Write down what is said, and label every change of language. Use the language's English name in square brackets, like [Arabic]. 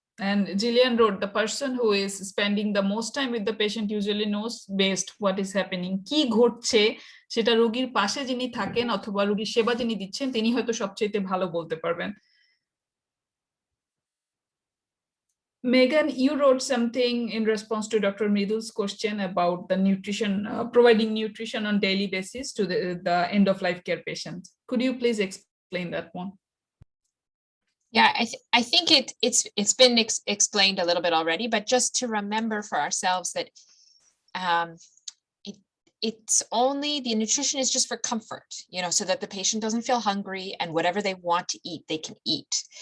[English] And Jillian wrote, the person who is spending the most time with the patient usually knows best what is happening. [Bangla] কি ঘটছে সেটা রোগীর পাশে যিনি থাকেন অথবা রোগীর সেবা যিনি দিচ্ছেন তিনি হয়তো সবচেয়ে ভালো বলতে পারবেন। [English] Megan, you wrote something in response to Dr. Mridul's question about the nutrition, providing nutrition on daily basis to the end-of-life care patient. Could you please explain that one? Yeah, I think it's been explained a little bit already, but just to remember for ourselves that it's only, the nutrition is just for comfort, you know, so that the patient doesn't feel hungry and whatever they want to eat, they can eat.